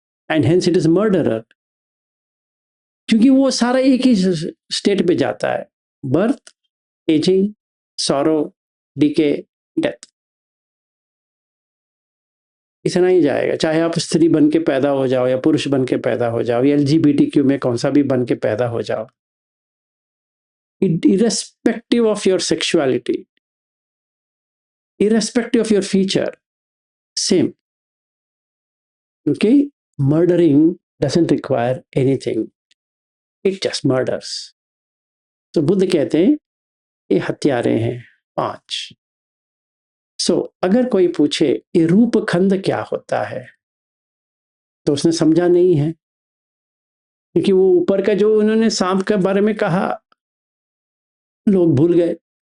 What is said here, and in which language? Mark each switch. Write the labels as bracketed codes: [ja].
[en] and hence it is murderer, [hi] क्योंकि वो सारा एक ही स्टेट पे जाता है, [en] birth, ageing, sorrow, decay, death, [hi] इतना ही जाएगा। चाहे आप स्त्री बन के पैदा हो जाओ या पुरुष बन के पैदा हो जाओ या LGBTQ में कौन सा भी बन के पैदा हो जाओ, [en] irrespective of your sexuality, irrespective of your feature, same. Okay, murdering doesn't require anything, it just murders. [hi] तो बुद्ध कहते हैं ये हत्यारे हैं 5। अगर कोई पूछे ये रूप खंड क्या होता है, तो उसने समझा नहीं है, क्योंकि वो ऊपर का जो उन्होंने सांप के बारे में कहा लोग भूल गए।